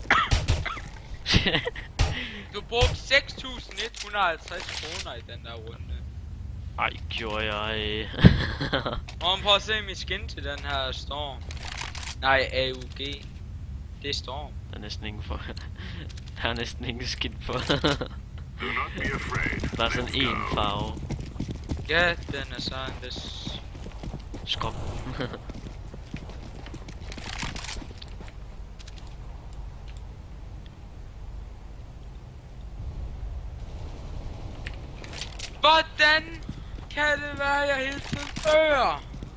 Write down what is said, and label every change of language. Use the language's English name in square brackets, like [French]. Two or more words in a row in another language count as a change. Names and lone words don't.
[Danish] Du brugte 6.150 kroner i den der runde. Ej, gjorde jeg. Morgen, prøv at se min skin til den her Storm. Nej, AUG. Det er Storm. Der er næsten ingen for. Der er næsten ingen skidt på. [English] Do not be afraid. [Danish] Bare sådan en farve. Ja, den er sådan lidt... Skrub. Hvordan kan det være, jeg hele tiden dør?